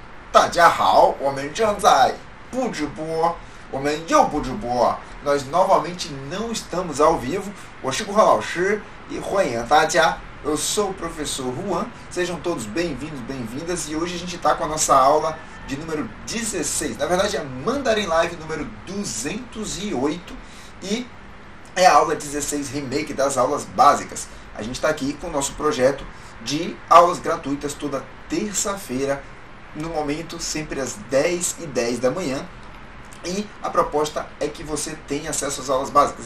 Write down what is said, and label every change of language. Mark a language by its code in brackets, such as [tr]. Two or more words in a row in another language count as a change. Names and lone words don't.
[zh] 大家好，我们正在不直播，我们又不直播， [pt] nós novamente não estamos ao vivo. [zh] 我是顾浩老师 [pt] e [zh] 欢迎大家。 [pt] Eu sou o professor Juan, sejam todos bem-vindos, bem-vindas, e hoje a gente está com a nossa aula de número 16, na verdade é Mandarim Live número 208 e é a aula 16 remake das aulas básicas. A gente está aqui com o nosso projeto de aulas gratuitas toda terça-feira, no momento sempre às 10h10 da manhã, e a proposta é que você tenha acesso às aulas básicas.